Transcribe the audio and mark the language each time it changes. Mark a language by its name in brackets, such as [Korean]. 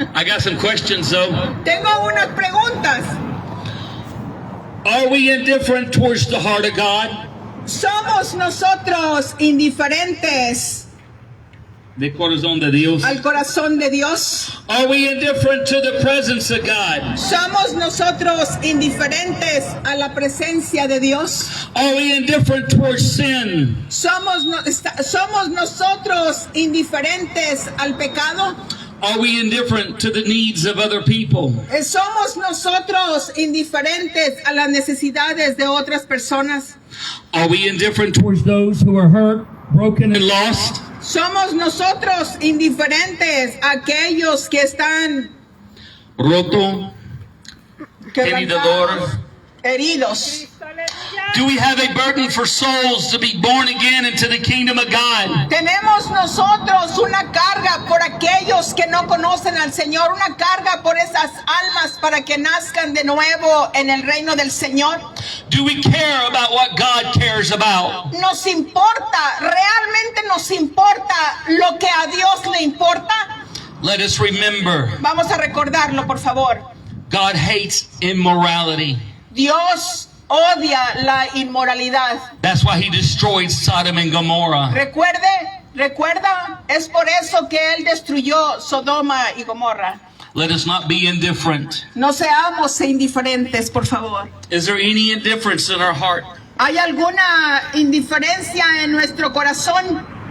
[English] I got some questions though. [Spanish] Tengo unas preguntas. [English] Are we indifferent towards the heart of God? [Spanish] ¿Somos nosotros indiferentes De corazón de Dios. al corazón de Dios? [English] Are we indifferent to the presence of God? [Spanish] ¿Somos nosotros indiferentes a la presencia de Dios? [English] Are we indifferent towards sin? [Spanish] ¿Somos nosotros indiferentes al pecado? [English] Are we indifferent to the needs of other people? [Spanish] ¿Somos nosotros indiferentes a las necesidades de otras personas? [English] Are we indifferent towards those who are hurt, broken, and lost? [Spanish] ¿Somos nosotros indiferentes a aquellos que están Roto, quebrantados, heridos. heridos? [English] Do we have a burden for souls to be born again into the kingdom of God? [Spanish] Tenemos nosotros una carga por aquellos que no conocen al Señor, una carga por esas almas para que nazcan de nuevo en el reino del Señor. [English] Do we care about what God cares about? [Spanish] Nos importa, realmente nos importa lo que a Dios le importa. [English] Let us remember, [Spanish] Vamos a recordarlo, por favor. [English] God hates immorality. [Spanish] Dios odia la inmoralidad. [English] That's why he destroyed Sodom and Gomorrah. [Spanish] Recuerda, es por eso que Él destruyó Sodoma y Gomorra. [English] Let us not be indifferent. [Spanish] No seamos indiferentes, por favor. [English] Is there any indifference in our heart? [Spanish] ¿Hay alguna indiferencia en nuestro corazón?